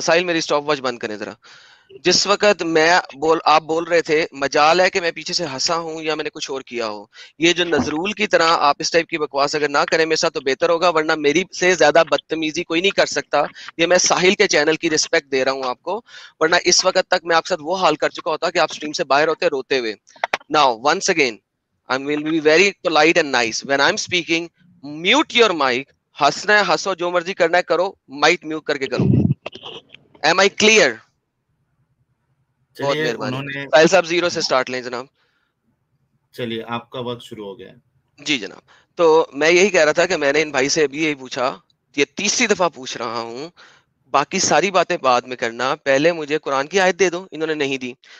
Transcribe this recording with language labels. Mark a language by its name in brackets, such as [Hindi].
[Urdu] ساحل میری stop watch بند کریں ذرا. جس وقت آپ بول رہے تھے مجال ہے کہ میں پیچھے سے ہنسا ہوں یا میں نے کچھ اور کیا ہو. یہ جو نظرول کی طرح آپ اس ٹائپ کی بکواس اگر نہ کریں میرے ساتھ تو بہتر ہوگا، ورنہ میری سے زیادہ بدتمیزی کوئی نہیں کر سکتا. یہ میں ساحل کے چینل کی رسپیکٹ دے رہا ہوں آپ کو، ورنہ اس وقت تک میں آپ کے ساتھ وہ حال کر چکا ہوتا کہ آپ سٹریم سے باہر ہوتے روتے ہوئے. [English] Now once again I will be very polite and nice. When I'm speaking, mute your mic. [Urdu] ہنسنا ہے ہنسو، جو مرضی کرنا ہے کرو، مائک میوٹ کر کے کرو. [English] Am I clear? بہت [Urdu] چلیے مہربانی. انہوں نے، ساحل صاحب 0 سے سٹارٹ لیں جناب. چلیے آپ کا وقت شروع ہو گیا. جی جناب. تو میں یہی کہہ رہا تھا کہ میں نے ان بھائی سے ابھی یہی پوچھا، یہ 3ری دفعہ پوچھ رہا ہوں، باقی ساری باتیں بعد میں کرنا، پہلے مجھے قرآن کی آیت دے دو. انہوں نے نہیں دی.